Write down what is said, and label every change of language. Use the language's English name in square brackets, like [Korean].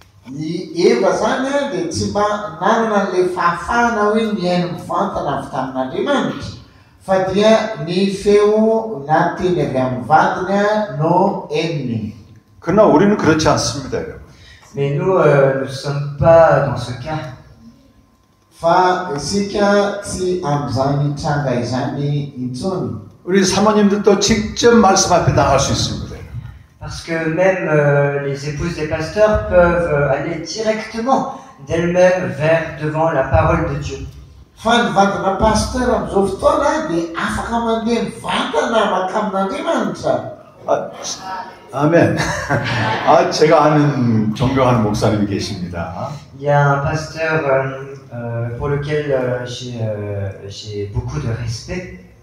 [Malagasy] Ny Eva zany dia tsy mba nanana le fahafahana hoe miaino mivantana avy tamin'Andriamanitra, fa dia ny feo nateny avy amin'ny vadiny no henony. [Korean] 그러나 우리는 그렇지 않습니다, 여러분. [French] Mais nous ne sommes pas dans ce cas. [Malagasy] Fa isika tsy amin'izany tranga izany intsony. [Korean] 우리 사모님들도 직접 말씀 앞에 나갈 수 있습니다. [French] Parce que même les épouses des pasteurs peuvent aller directement d'elles-mêmes devant la parole de Dieu. [Malagasy] Fa ny vadina pasteur amin'izao fotoana dia afaka mandeha mivantana makamin'Andriamanitra. [Korean] 아멘. 제가 아는 존경하는 목사님이 계십니다. [French] Il y a un pasteur pour lequel j'ai beaucoup de respect.